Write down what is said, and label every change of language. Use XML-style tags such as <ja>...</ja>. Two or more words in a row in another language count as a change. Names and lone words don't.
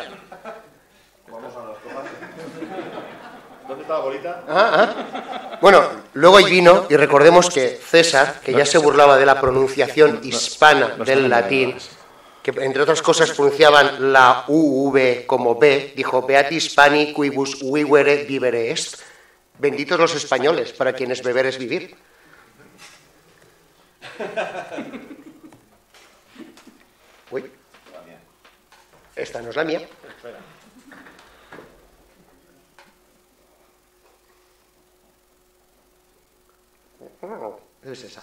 <es>Vamos a las copas. ¿Dónde está la bolita? Bueno, luego hay vino, y recordemos que César, que ya se burlaba de la pronunciación hispana del latín, que entre otras cosas pronunciaban la UV como B, dijo:</es> <la>Beati Hispani quibus vivere vivere est.</la> <es>Benditos los españoles, para quienes beber es vivir. Uy, esta no es la mía. Es esa.</es>